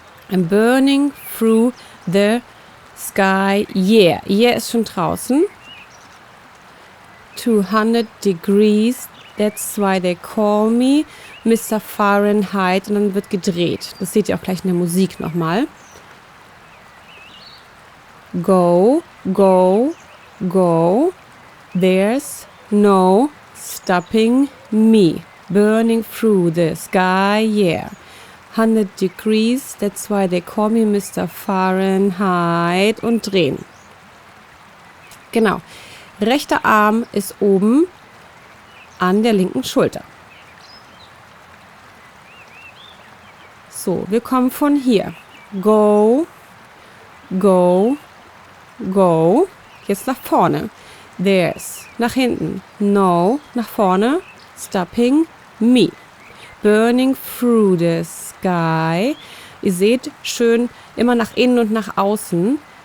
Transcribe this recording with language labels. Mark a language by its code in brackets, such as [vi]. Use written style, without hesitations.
[en] I'm burning through the sky. Yeah. [de] Yeah ist schon draußen. [en] 200 degrees. [de] That's why they call me Mr. Fahrenheit. Und dann wird gedreht. Das seht ihr auch gleich in der Musik nochmal. [en] Go, go, go. There's no stopping me. Burning through the sky, yeah. 100 degrees, that's why they call me Mr. [de] Fahrenheit. Und drehen. Genau. Rechter Arm ist oben an der linken Schulter. So, wir kommen von hier. [en] Go, go, go. [de] Jetzt nach vorne. [en] There's. [de] Nach hinten. [en] No. [de] Nach vorne. [en] Stopping me. Burning through the sky. [de] Ihr seht, schön immer nach innen und nach außen.